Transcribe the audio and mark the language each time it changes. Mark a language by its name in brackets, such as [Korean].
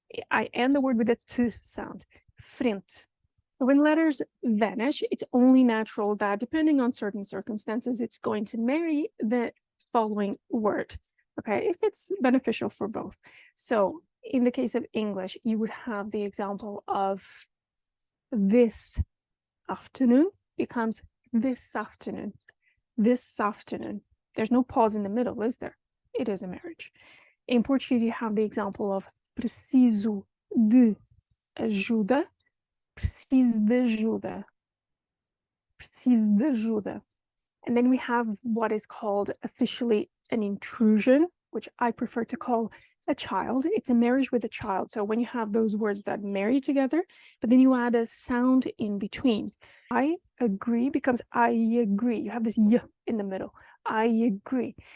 [English] I end the word with a T sound, frente. So when letters vanish, it's only natural that depending on certain circumstances, it's going to marry the following word, okay, if it's beneficial for both. So in the case of English, you would have the example of this afternoon becomes this afternoon, this afternoon. There's no pause in the middle, is there? It is a marriage. In Portuguese, you have the example of [Portuguese] preciso de ajuda, preciso de ajuda, [English] preciso de ajuda. And then we have what is called officially an intrusion, which I prefer to call a child. It's a marriage with a child. So when you have those words that marry together, but then you add a sound in between. I agree becomes I agree. You have this y in the middle. I agree.